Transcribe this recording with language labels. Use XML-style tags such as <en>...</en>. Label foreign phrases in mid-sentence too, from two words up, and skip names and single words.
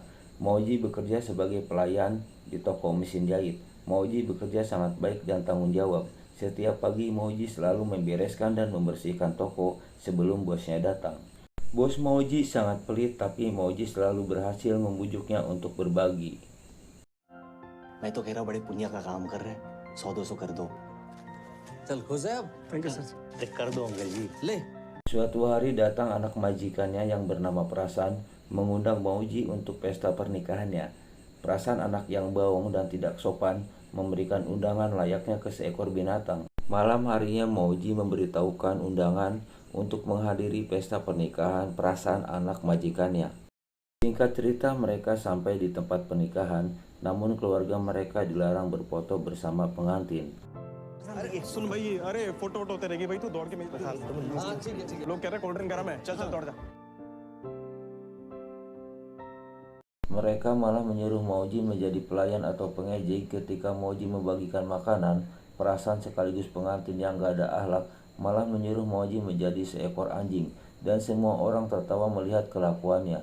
<id>Mauji bekerja sebagai pelayan di toko mesin jahit. Mauji bekerja sangat baik dan tanggung jawab. Setiap pagi Mauji selalu membereskan dan membersihkan toko sebelum bosnya datang. Bos Mauji sangat pelit, tapi Mauji selalu berhasil membujuknya untuk berbagi.</id> <hi>मैं तो कह रहा बड़े पुण्य का काम कर रहे हैं 100-200 कर दो चल खुश है अब</hi> <en>thank you sir</en> <hi>कर दो अंकल जी ले.</hi> <id>Suatu hari datang anak majikannya yang bernama Prasan mengundang Mauji untuk pesta pernikahannya. Prasan anak yang bawong dan tidak sopan memberikan undangan layaknya ke seekor binatang. Malam harinya Mauji memberitahukan undangan untuk menghadiri pesta pernikahan Prasan anak majikannya. Singkat cerita mereka sampai di tempat pernikahan, namun keluarga mereka dilarang berfoto bersama pengantin.</id> <hi>अरे सुन भाई अरे फोटो वोटो होते रहेगी भाई तू दौड़ के मेरे लोग कह रहे</hi> <en>cold drink</en> <hi>गरम है चल चल दौड़ जा.</hi> <id>Mereka malah menyuruh Mauji menjadi pelayan atau pengejek. Ketika Mauji membagikan makanan, Prasan sekaligus pengantin yang gak ada akhlak malah menyuruh Mauji menjadi seekor anjing, dan semua orang tertawa melihat kelakuannya.</id>